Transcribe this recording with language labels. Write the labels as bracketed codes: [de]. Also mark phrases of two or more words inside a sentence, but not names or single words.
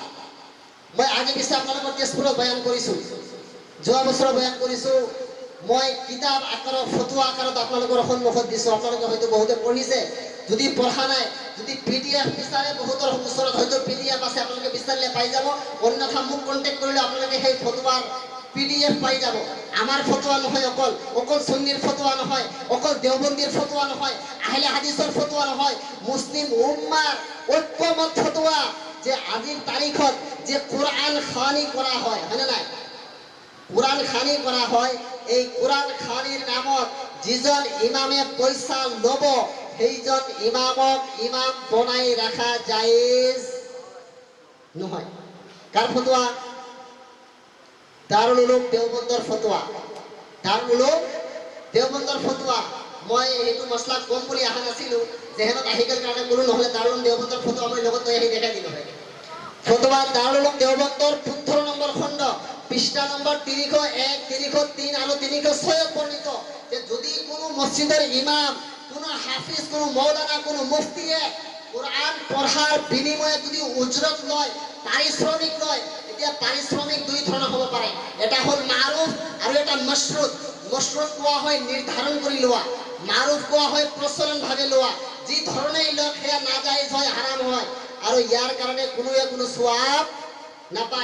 [as] মই আগে পিছে আপোনালোকৰ তেজপুৰত বয়ান কৰিছো যোৱা বছৰ বয়ান কৰিছো মই কিতাপ আকাৰৰ ফতোয়া আকাৰত আপোনালোকৰ সন্মুখত দিছো আপোনালোকে হয়তো বহুতে পঢ়িছে যদি পঢ়া নাই যদি পিডিএফ বিচাৰে বহুতৰ ওচৰত হয়তো পিডিএফ আছে আপোনালোকে বিচাৰিলে পাই যাব অন্যথা মোক কন্টাক্ট কৰিলে আপোনালোকে সেই ফতোৱাৰ পিডিএফ পাই যাব আমাৰ ফতোয়া নহয় অকল সুন্নিৰ ফতোয়া নহয় অকল দেওবন্দীৰ ফতোয়া নহয় আহলে হাদিসৰ ফতোয়া নহয় মুসলিম উম্মাৰ ঐক্যমত ফতোয়া যে আজিৰ তাৰিখত যে [bn] কোরআন খানি করা হয় [as] হয়নে নাই [bn] কোরআন খানি করা হয় [as] এই কোরআন খানির নামত যিজন ইমামে পয়সা লব সেইজন ইমামক ইমাম বনাই রাখা জায়েজ নহয় কার ফতোয়া দাৰুল উলুম দেওবন্দৰ ফতোৱা, দাৰুল উলুম দেওবন্দৰ ফতোৱা। মই এইটো মছলা কম বুলি অহা নাছিলো, যেহেতু আহি গ'ল কাৰণে কোনো নহ'লে দাৰুল উলুম দেওবন্দৰ ফতোৱা মই লগত লৈ আহি দেখাই দিলো হয়। ফতোয়া দাৰুল উলুম দেওবন্দৰ 15 নম্বৰ খণ্ড পৃষ্ঠা নম্বৰ 301, 303 আৰু 306 বৰ্ণিত যে যদি কোনো মছজিদৰ ইমাম, কোনো হাফিজ, কোনো মৌলানা, কোনো মুফতিয়ে কোরআন পঢ়াৰ বিনিময়ে যদি উজৰত লয়, পাৰিশ্ৰমিক লয়, এতিয়া পাৰিশ্ৰমিক দুই ধৰণৰ হ'ব পাৰে। এটা হ'ল মাৰুফ আৰু এটা মশৰুত। মশৰুত কোৱা হয় নিৰ্ধাৰণ কৰি লোৱা, মাৰুফ কোৱা হয় প্ৰচলনভাৱে লোৱা। যি ধৰণেই লওক সেয়া নাজাইজ হয়, হাৰাম হয়, আৰু ইয়াৰ কাৰণে কোনো সোৱাব নাপায়।